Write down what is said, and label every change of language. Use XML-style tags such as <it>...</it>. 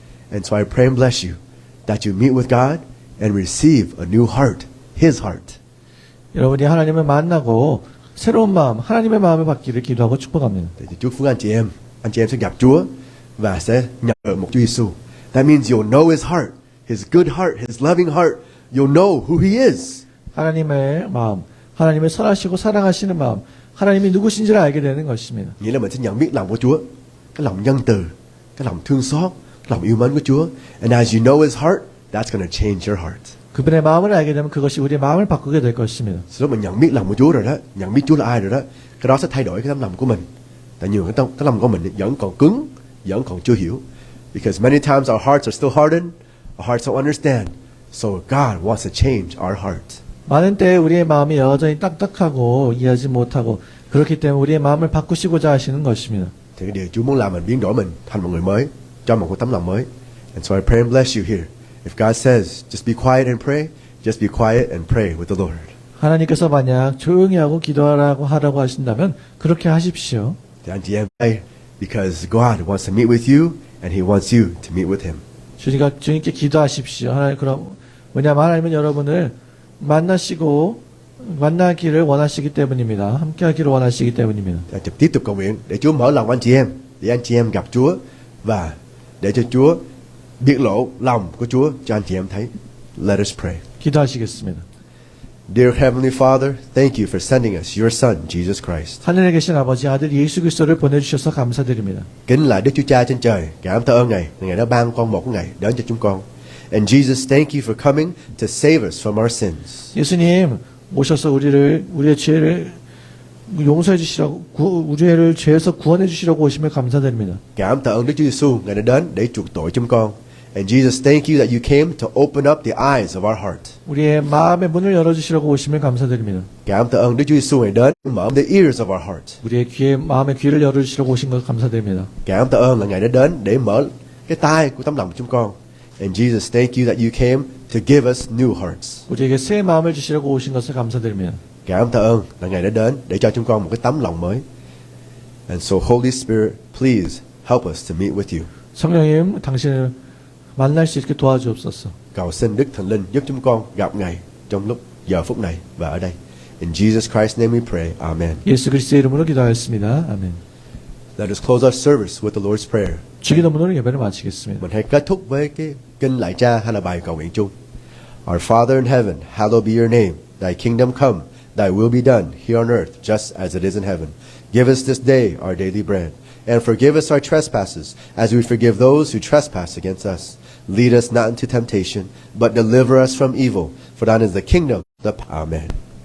<en>And so I pray and bless you that you meet with God and receive a new heart, His heart.</en> <ko>여러분이 하나님을 만나고 새로운 마음, 하나님의 마음을 받기를 기도하고 축복합니다.</ko> <vi>Thì chúc phước anh chị em sẽ gặp Chúa và sẽ nhận được một Chúa Giêsu.</vi> <en>That means you'll know His heart, His good heart, His loving heart. You'll know who He is.</en> <ko>하나님의 마음, 하나님을 선하시고 사랑하시는 마음, 하나님이 누구신지를 알게 되는 것입니다.</ko> <vi>Nghĩa là mình sẽ nhận biết lòng của Chúa, cái lòng nhân từ, cái lòng thương xót, cái lòng yêu mến của Chúa.</vi> <en>And as you know His heart, that's going to change your heart.</en> <ko>그분의 마음을 알게 되면 그것이 우리의 마음을 바꾸게 될 것입니다.</ko> <vi>Lúc mình nhận biết lòng của Chúa rồi đó, nhận biết Chúa là ai rồi đó, cái đó sẽ thay đổi cái tấm lòng của mình. Tại nhiều cái lòng của mình vẫn còn cứng, vẫn còn chưa hiểu.</vi> <en>Because many times our hearts are still hardened, our hearts don't understand. So God wants to change our heart.</en> <ko>많은 때 우리의 마음이 여전히 딱딱하고 이해하지 못하고 그렇기 때문에 우리의 마음을 바꾸시고자 하시는 것입니다.</ko> <vi>Thì cái điều Chúa muốn làm mình biến đổi mình thành một người mới, cho một cái tấm lòng mới.</vi> <en>And so I pray and bless you here. If God says, just be quiet and pray, just be quiet and pray with the Lord.</en> <ko>하나님께서 만약 조용히 하고 하라고 하신다면 그렇게 하십시오.</ko> <vi>Thì anh chị em đây,</vi> <en>because God wants to meet with you and He wants you to meet with Him.</en> <ko>주님께 기도하십시오. 하나님 왜냐하면 하나님은 여러분을 만나기를 원하시기 때문입니다. 함께하기를 원하시기 때문입니다.</ko> <vi>Tiếp tục cầu nguyện để Chúa mở lòng anh chị em, để anh chị em gặp Chúa và để cho Chúa biết lộ lòng của Chúa cho anh chị em thấy.</vi> <en>Let us pray.</en> <ko>기도하시겠습니다.</ko> <en>Dear Heavenly Father, thank you for sending us your Son, Jesus Christ.</en> <ko>하늘에 계신 아버지 아들 예수 그리스도를 보내주셔서 감사드립니다.</ko> <vi>Kính lại Đức Chúa Cha trên trời, cảm tạ ơn Ngài, Ngài đã ban con một của Ngài đến cho chúng con.</vi> <en>And Jesus, thank you for coming to save us from our sins.</en> <ko>예수님 오셔서 우리의 죄를 용서해 주시라고 우리의 죄에서 구원해 주시라고 오심을 감사드립니다.</ko> <vi>Cảm tạ ơn Đức Chúa Giêsu, Ngài đã đến để chuộc tội chúng con.</vi> <en>And Jesus, thank you that you came to open up the eyes of our heart.</en> <ko>우리의 마음의 문을 열어주시려고 오심을 감사드립니다.</ko> <vi>Cảm tạ ơn Đức Chúa Giêsu Ngài đến mở</vi> <en>the ears of our heart.</en> <ko>우리의 마음의 귀를 열어주시려고 오신 것 감사드립니다.</ko> <vi>Cảm tạ ơn là Ngài đã đến để mở cái tai của tấm lòng của chúng con.</vi> <en>And Jesus, thank you that you came to give us new hearts.</en> <ko>우리에게 새 마음을 주시려고 오신 것을 감사드립니다.</ko> <vi>Cảm tạ ơn là Ngài đã đến để cho chúng con một cái tấm lòng mới.</vi> <en>And so Holy Spirit, please help us to meet with you.</en> <ko>성령님, 당신을 만날 수 있게 도와주옵소서.</ko> <vi>Cầu xin Đức Thần Linh giúp chúng con gặp Ngài trong lúc giờ phút này và ở đây.</vi> <en>In Jesus Christ's name we pray. Amen.</en> <ko>예수 그리스도의 이름으로 기도하였습니다. 아멘.</ko> <en>Let us close our service with the Lord's Prayer.</en> <ko>주기도문으로 예배를 마치겠습니다.</ko> <vi>Mình hãy kết thúc với cái kinh lạy Cha hay là bài cầu nguyện chung.</vi> <en>Our Father in heaven, hallowed be your name. Thy kingdom come, thy will be done here on earth just as it is in heaven. Give us this day our daily bread. And forgive us our trespasses as we forgive those who trespass against us. Lead us not into temptation, but deliver us from evil. For thine is the kingdom, the Amen.</en>